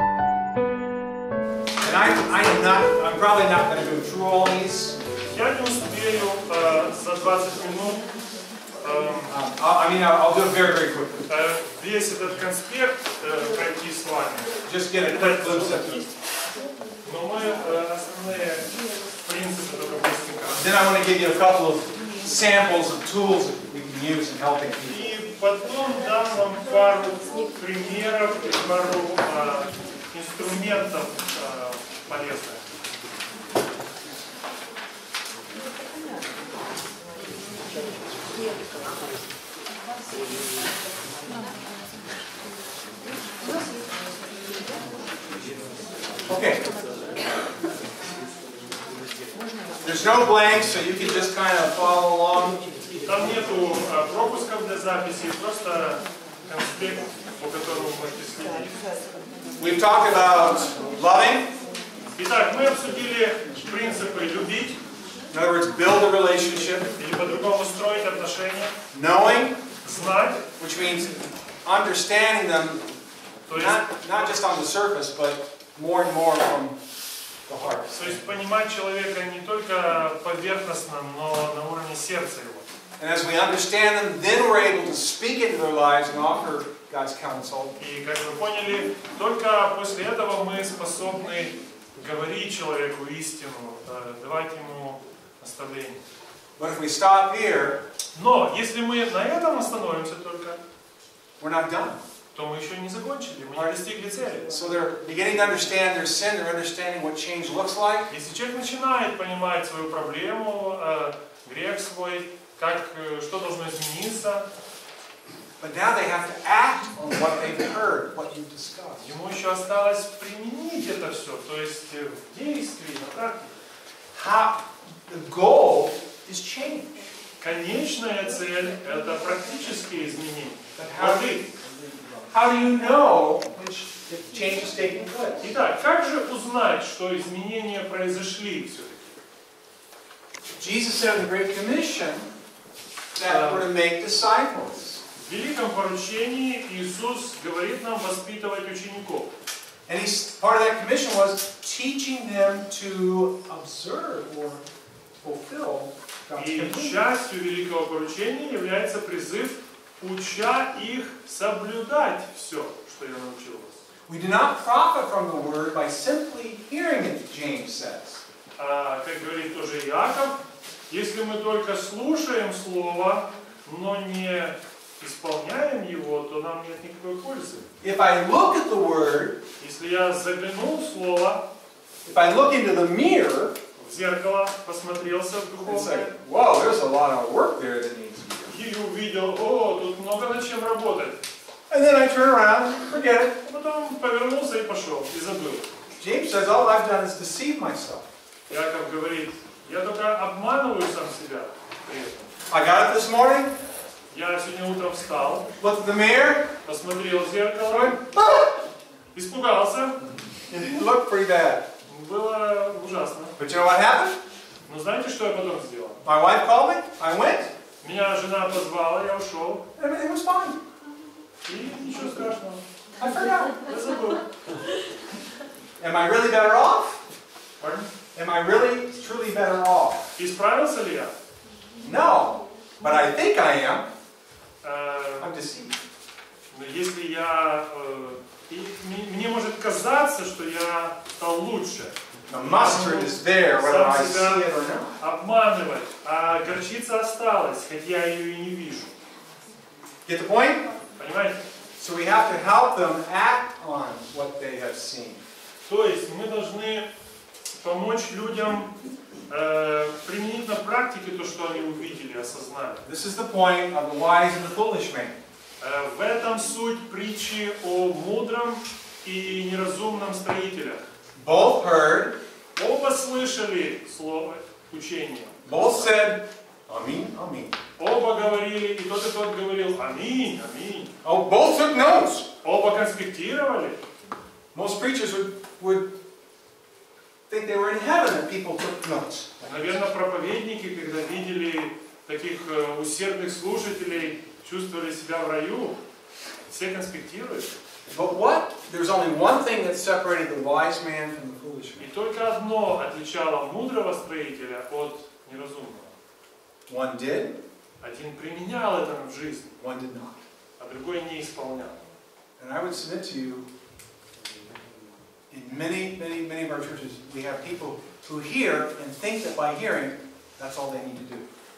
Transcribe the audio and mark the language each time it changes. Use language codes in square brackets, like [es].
[en] I'm probably not going to go through all these. [ru] Я не успею за 20 минут [en] I'll do it very, very quickly. [ru] Весь этот конспект пройти с вами. [en] Just get a quick glimpse at it. [ru] Но мы основные принципы только быстренько. [en] Then I want to give you a couple of samples of tools that we can use in helping people. [ru] И потом дам вам пару примеров и пару инструментов полезных. [en] Okay. There's no blanks, so you can just kind of follow along. [ru] Там нету пропусков для записи, просто конспект, по которому можете следить. [en] We've talked about loving. [ru] Итак, мы обсудили принципы любить. [en] In other words, build a relationship. [ru] Или по-другому строить отношения. [en] Knowing, [ru] знать, [en] which means understanding them, not just on the surface, but more and more from the heart. [ru] То есть понимать человека не только поверхностно, но на уровне сердца его. [en] And as we understand them, then we're able to speak into their lives and offer God's counsel. [ru] И как вы поняли, только после этого мы способны говорить человеку истину, давать ему наставление. [en] But if we stop here, [ru] но если мы на этом остановимся только, [en] we're not done. [ru] То мы еще не закончили, мы не достигли цели. [en] So they're beginning to understand their sin, they're understanding what change looks like. [ru] Если человек начинает понимать свою проблему, грех свой, что должно измениться, [en] but now they have to act on what they've heard, what you've discussed. [ru] Ему еще осталось применить это все, то есть в действии, на практике. [en] The goal is change. [ru] Конечная цель – это практические изменения. [en] How do you know which change is taking place? [ru] Итак, как же узнать, что изменения произошли все-таки? [en] Jesus said in the Great Commission that we're to make disciples. [ru] В Великом поручении Иисус говорит нам воспитывать учеников. [en] And part of that commission was teaching them to observe or fulfill God's command. [ru] И частью Великого поручения является призыв, уча их соблюдать все, что я научил вас. [en] We do not profit from the word by simply hearing it, James says. [ru] Как говорит тоже Иаков, если мы только слушаем Слово, но не исполняем его, то нам нет никакой пользы. [en] If I look at the word, [ru] если я заглянул в Слово, [en] if I look into the mirror, [ru] в зеркало, посмотрелся в духовное, [en] like, whoa, there's a lot of work there that needs to be done. [ru] И увидел, тут много над чем работать. [en] And then I turn around, forget it. [ru] А потом повернулся и пошел, и забыл. [en] James says, all I've done is deceive myself. [ru] Иаков говорит, я только обманываю сам себя при этом. [en] I got it this morning. [ru] Я сегодня утром встал, [en] looked at the mirror, [ru] посмотрел в зеркало, испугался. [en] It looked pretty bad. [ru] Было ужасно. [en] But you know what happened? [ru] Но знаете, что я потом сделал? [en] My wife called me. I went. [ru] Меня жена позвала, я ушел. [en] Everything was fine. [ru] И ничего страшного. [en] I forgot. [ru] Я забыл. [en] Am I really better off? Pardon? Am I really, truly better off? [ru] Исправился ли я? [en] No. But I think I am. I'm deceived. [ru] Но если я... мне может казаться, что я стал лучше. [en] The mustard is there, whether I see it or not. [ru] Обманывать, а горчица осталась, хотя я ее и не вижу. [en] Get the point? [ru] Понимаете? [en] So we have to help them act on what they have seen. [ru] То есть мы должны помочь людям применить на практике то, что они увидели, осознали. [en] This is the point of the wise and the foolish man. [ru] В этом суть притчи о мудром и неразумном строителях. [en] Both heard. [ru] Оба слышали слово учения. [en] Both said, Amen, Amen. [ru] Оба говорили, и тот говорил, Аминь, Аминь. [en] Oh, both took notes. [ru] Оба конспектировали. [en] Most preachers would think they were in heaven and people took notes. [ru] Наверное, проповедники, когда видели таких усердных слушателей, чувствовали себя в раю. Все конспектируют. [en] But what? There's only one thing that separated the wise man from the foolish foolish [ru] И [en] man. [ru] только одно отличало мудрого строителя от неразумного. [en] One did, [ru] Один применял это в жизни, [en] one did not. [ru] а другой не исполнял. [en] And I would submit to you, in many of our churches, we have people who hear and think that by hearing, that's all they need to do.